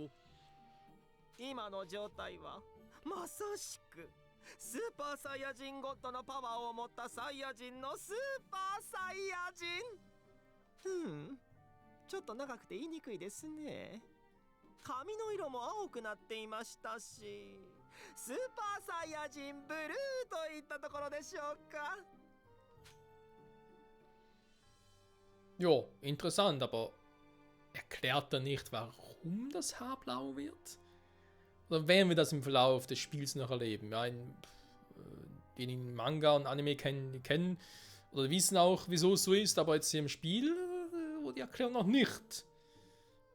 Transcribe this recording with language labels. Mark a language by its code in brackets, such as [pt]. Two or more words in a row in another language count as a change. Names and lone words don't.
[ja] 今の状態はまさしくスーパーサイヤ人ゴッドのパワーを持ったサイヤ人のスーパーサイヤ人。ちょっと長くて言いにくいですね。髪の色も青くなっていましたし、スーパーサイヤ人ブルーといったところでしょうか。 [de] Jo, interessant, aber erklärt er nicht, warum das Haar blau wird? Oder werden wir das im Verlauf des Spiels noch erleben? Ja, die Manga und Anime kennen oder wissen auch, wieso es so ist, aber jetzt hier im Spiel wurde die Erklärung noch nicht gegeben.